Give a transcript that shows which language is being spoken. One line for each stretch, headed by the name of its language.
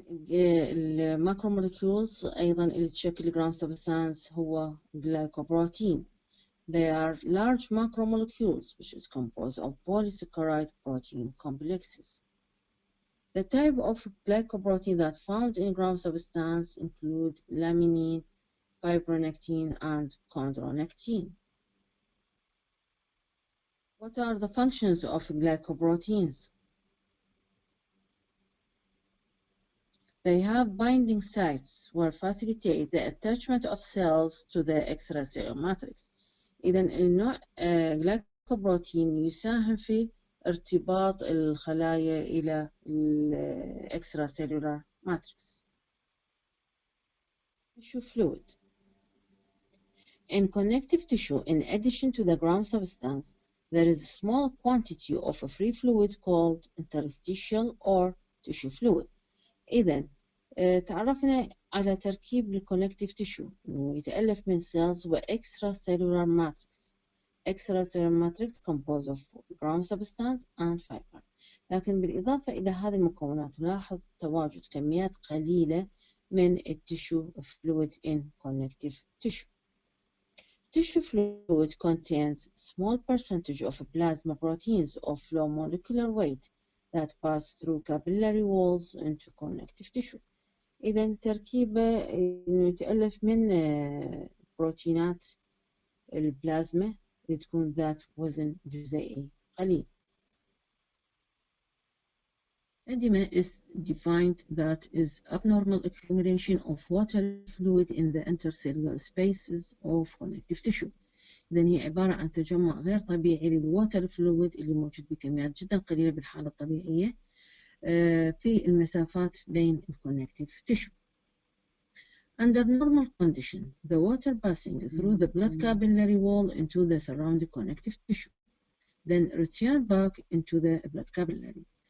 Arabic: الماكرومولكيولز أيضا اللي تشكل ground substance هو glycoprotein.
English: They are large macromolecules which is composed of polysaccharide protein complexes. The type of glycoprotein that found in gram substance include laminin, fibronectin, and chondronectin. What are the functions of glycoproteins? They have binding sites which facilitate the attachment of cells to the extracellular matrix.
Arabic: إذا النوع glycoprotein يساهم في ارتباط الخلايا إلى extracellular matrix.
English: Tissue fluid. In connective tissue, in addition to the gram substance, there is a small quantity of a free fluid called interstitial or tissue fluid.
Arabic: إذا تعرفنا على تركيب الكونكتيف تيشو إنه يتألف من cells و extracellular matrix.
English: Extracellular matrix composed of gram substance and fiber.
Arabic: لكن بالإضافة إلى هذه المكونات نلاحظ تواجد كميات قليلة من التيشو
English: fluid in connective tissue. Tissue fluid contains small percentage of plasma proteins of low molecular weight that pass through capillary walls into connective tissue.
Arabic: إذا تركيبه يتألف من بروتينات البلازما اللي تكون ذات وزن جزيئي قليل.
English: Edema is defined that is abnormal accumulation of water fluid in the intercellular spaces of connective tissue.
Arabic: إذن هي عبارة عن تجمع غير طبيعي للواتر فلويد اللي موجود بكميات جدا قليلة بالحالة الطبيعية في المسافات بين الكونكتيف tissue.
English: Under normal condition, the water passing through the blood capillary wall into the surrounding connective tissue, then return back into the blood capillary.